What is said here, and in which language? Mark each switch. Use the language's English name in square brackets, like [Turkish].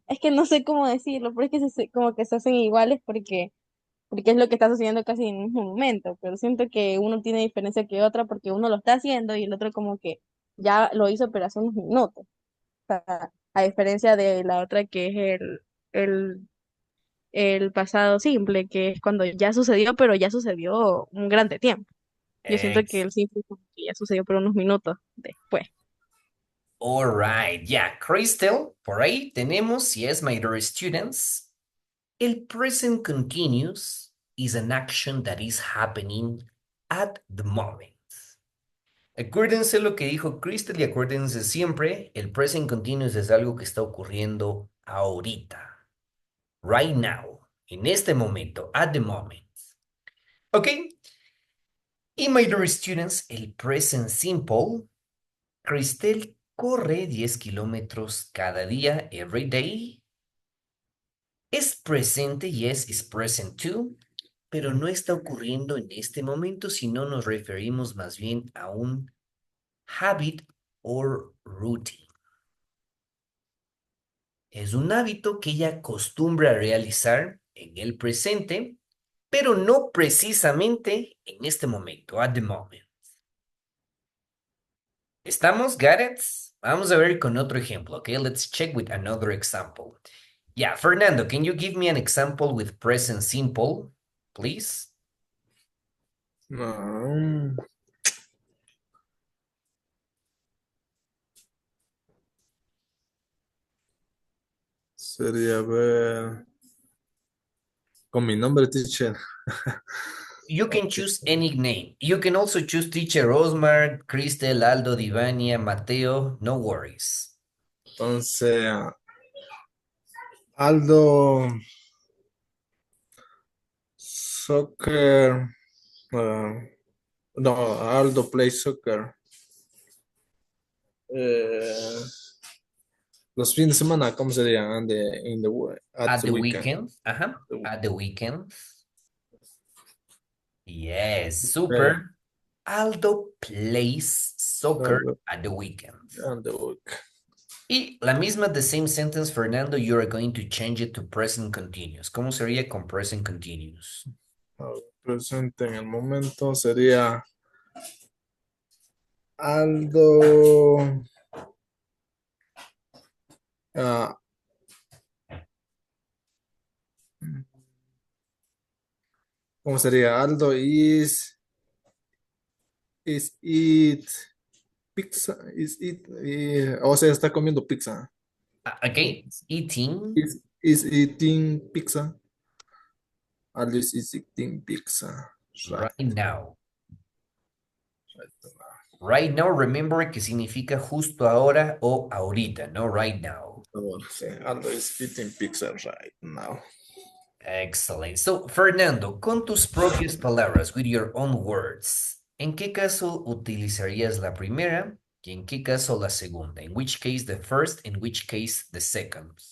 [Spanish] Es que no sé cómo decirlo, pero es que como que se hacen iguales porque es lo que está sucediendo casi en el mismo momento, pero siento que uno tiene diferencia que otra porque uno lo está haciendo y el otro como que ya lo hizo pero hace unos minutos. O sea, a diferencia de la otra que es el, el pasado simple, que es cuando ya sucedió, pero ya sucedió un grande tiempo. Yo siento que el simple como que ya sucedió por unos minutos después. [English] All right, yeah, Crystal, [Spanish] por ahí tenemos, [English] yes, my dear students, el present continuous is an action that is happening at the moment. [Spanish] Acuérdense lo que dijo Crystal y acuérdense siempre, el present continuous es algo que está ocurriendo ahorita, [English] right now, [Spanish] en este momento, [English] at the moment. [Spanish] ¿Ok? Y [English] my dear students, [Spanish] el present simple, Crystal corre 10 kilómetros cada día, [English] every day. [Spanish] Es presente, [English] yes, is present too, [Spanish] pero no está ocurriendo en este momento, sino nos referimos más bien a un [English] habit or routine. [Spanish] Es un hábito que ella acostumbra a realizar en el presente, pero no precisamente en este momento, [English] at the moment. [Spanish] ¿Estamos? [English] Got it? [Spanish] Vamos a ver con otro ejemplo, okay? [English] Let's check with another example. Yeah, Fernando, can you give me an example with present simple, please? [Spanish] No, sería ver con mi nombre, teacher. [English] You can choose any name. You can also choose teacher Osmar, Cristel, Aldo, Divania, Mateo, no worries. [Spanish] Entonces, Aldo, soccer. [English] No, Aldo plays soccer. [Spanish] Eh, los fines de semana, ¿cómo sería? [English] At At the the weekend. weekend, at the weekend. Yes, Okay. super. Aldo plays soccer Aldo, at the weekend. at the week. [Spanish] Y la misma, [English] the same sentence, Fernando, you are going to change it to present continuous. [Spanish] ¿Cómo sería con present continuous? Presente en el momento sería Aldo. ah, ¿Cómo sería? [English] Aldo is eat pizza. [Spanish] O sea, está comiendo pizza. [English] Okay, eating Is eating pizza. Aldo is eating pizza. right now. [Spanish] Right now, remember que significa justo ahora o ahorita, no right now. [English] Sí, Aldo is eating pizza right now. Excellent. [Spanish] So, Fernando, con tus propias palabras, [English] with your own words, [Spanish] ¿en qué caso utilizarías la primera y en qué caso la segunda? [English] In which case the first, in which case the second?